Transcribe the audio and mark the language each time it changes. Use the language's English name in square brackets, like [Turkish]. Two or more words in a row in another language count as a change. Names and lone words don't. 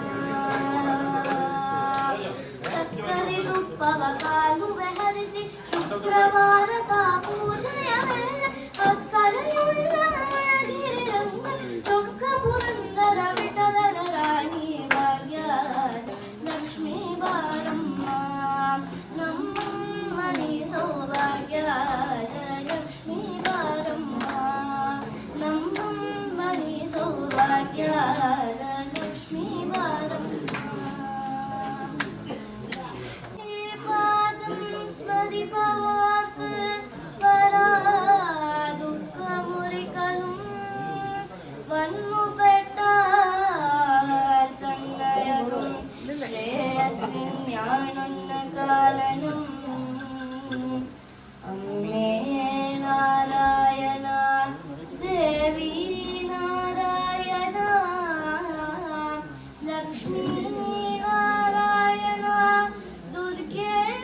[Kannada] ಸಕ್ಕರೆ ತುಪ್ಪವ ಕಾಲುವೆ ಹರಿಸಿ ಶುಕ್ರವಾರದ ಪೂಜೆಯ ವೇಳೆ ಅಕ್ಕರೆಯುಳ್ಳ ಗಿರಿರಂಗ ಚೊಕ್ಕ ಪುರಂದರ ವಿಠಲನ ರಾಣಿ ಭಾಗ್ಯದ ಲಕ್ಷ್ಮೀ ಬಾರಮ್ಮ ನಮ್ಮನಿ ಸೌಭಾಗ್ಯದ ಲಕ್ಷ್ಮೀ ಬಾರಮ್ಮ ನಮ್ಮನಿ ಸೌಭಾಗ್ಯದ ಲಕ್ಷ್ಮೀ ಬಾರಮ್ಮ [Malayalam] സ്മരിപ്പവാർക്ക് വരാ ദുഃഖമുറികളും വന്നുപെട്ടാൽ തന്നയകും ശ്രേയസ്സിൻ ഞാനൊന്ന കാലനും അമ്മേ നാരായണ ദേവി നാരായണ ലക്ഷ്മി നാരായണ ദുർഗേ